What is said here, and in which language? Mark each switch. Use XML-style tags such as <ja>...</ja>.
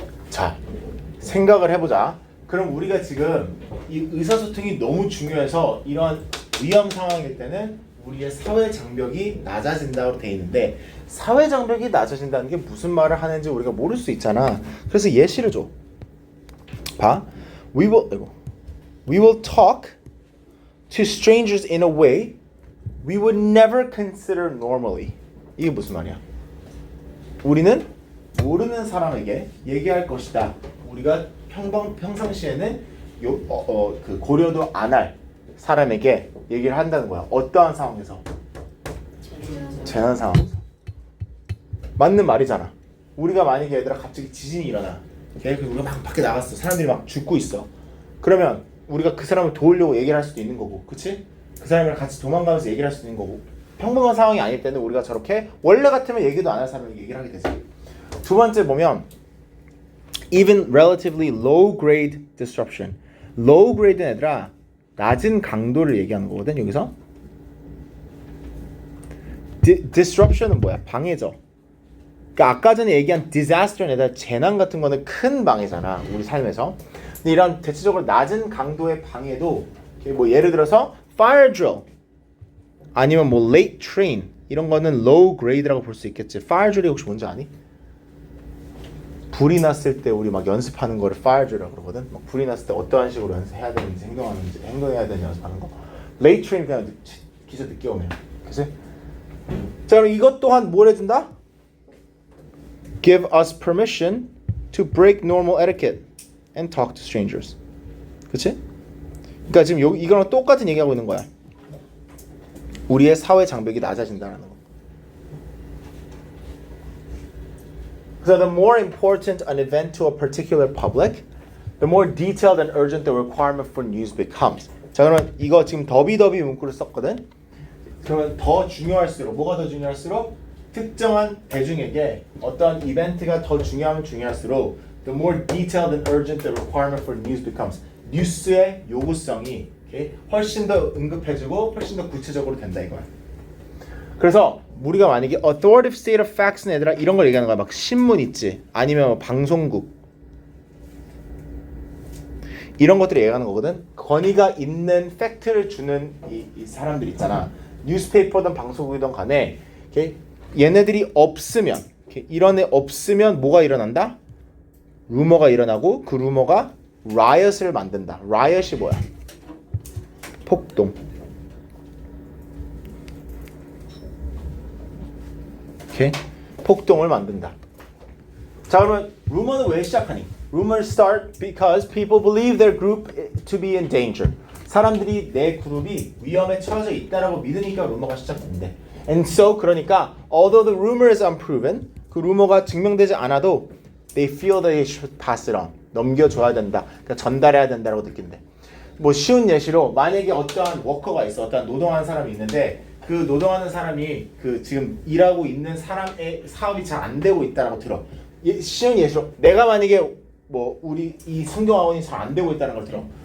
<ko>자, 생각을 해보자. 그럼 우리가 지금 이 의사소통이 너무 중요해서 이런 위험 상황일 때는 우리의 사회 장벽이 낮아진다고 돼 있는데 사회 장벽이 낮아진다는 게 무슨 말을 하는지 우리가 모를 수 있잖아. 그래서 예시를 줘. 봐.</ko> <en>We will talk to strangers in a way we would never consider normally.</en> <ko>이게 무슨 말이야? 우리는 모르는 사람에게 얘기할 것이다. 우리가 평상시에는 그 고려도 안 할 사람에게 얘기를 한다는 거야. 어떠한 상황에서? 재난 상황에서. 맞는 말이잖아. 우리가 만약에 얘들아 갑자기 지진이 일어나. 그리고 우리가 막 밖에 나갔어. 사람들이 막 죽고 있어. 그러면 우리가 그 사람을 도우려고 얘기를 할 수도 있는 거고, 그치? 그 사람이랑 같이 도망가면서 얘기를 할 수도 있는 거고. 평범한 상황이 아닐 때는 우리가 저렇게 원래 같으면 얘기도 안 할 사람에게 얘기를 하게 되지. 두 번째 보면</ko> <en>even relatively low grade disruption.</en> <ko>low grade는 얘들아 낮은 강도를 얘기하는 거거든. 여기서 disruption은 뭐야? 방해죠. 그러니까 아까 전에 얘기한 disaster는 얘들아 재난 같은 거는 큰 방해잖아. 우리 삶에서. 근데 이런 대체적으로 낮은 강도의 방해도 뭐 예를 들어서 fire drill 아니면 뭐 late train 이런 거는 low grade라고 볼 수 있겠지. fire drill이 혹시 뭔지 아니? 불이 났을 때 우리 막 연습하는 거를 fire drill이라고 그러거든. 막 불이 났을 때 어떠한 식으로 연습해야 되는지 행동해야 되는지 연습하는 거. late train 그냥 기사 늦게 오면. 그치? 자 그럼 이것 또한 뭘 해준다?</ko> <en>Give us permission to break normal etiquette and talk to strangers.</en> <ko>그치? 그러니까 지금 이거랑 똑같은 얘기하고 있는 거야. 우리의 사회 장벽이 낮아진다는 거.</ko> <en>So the more important an event to a particular public, the more detailed and urgent the requirement for news becomes.</en> <ko>자 그러면 이거 지금 더비더비 문구를 썼거든. 그러면 더 중요할수록 뭐가 더 중요할수록 특정한 대중에게 어떤 이벤트가 더 중요하면 중요할수록</ko> <en>the more detailed and urgent the requirement for news becomes.</en> <ko>뉴스의 요구성이 훨씬 더 응급해지고 훨씬 더 구체적으로 된다 이거야. 그래서 우리가 만약에</ko> <en>authoritative state of facts</en> <ko>는 얘들아 이런 걸 얘기하는 거야. 막 신문 있지 아니면 뭐 방송국 이런 것들을 얘기하는 거거든. 권위가 있는 팩트를 주는 이 사람들 있잖아. 뉴스페이퍼든 방송국이든 간에 얘네들이 없으면 이런 애 없으면 뭐가 일어난다? 루머가 일어나고 그 루머가 riot을 만든다. riot이 뭐야? 폭동. 오케이? 폭동을 만든다. 자 그러면 루머는 왜 시작하니?</ko> <en>Rumors start because people believe their group to be in danger.</en> <ko>사람들이 내 그룹이 위험에 처해져 있다라고 믿으니까 루머가 시작된대.</ko> <en>And so</en> <ko>그러니까</ko> <en>although the rumor is unproven,</en> <ko>그 루머가 증명되지 않아도</ko> <en>they feel that they should pass it on.</en> <ko>넘겨줘야 된다. 그러니까 전달해야 된다라고 느낀대. 뭐 쉬운 예시로 만약에 어떠한 워커가 있어. 어떠한 노동하는 사람이 있는데 그 노동하는 사람이 그 지금 일하고 있는 사람의 사업이 잘 안 되고 있다라고 들어. 쉬운 예시로 내가 만약에 뭐 우리 이 성경학원이 잘 안 되고 있다는 걸 들어.</ko>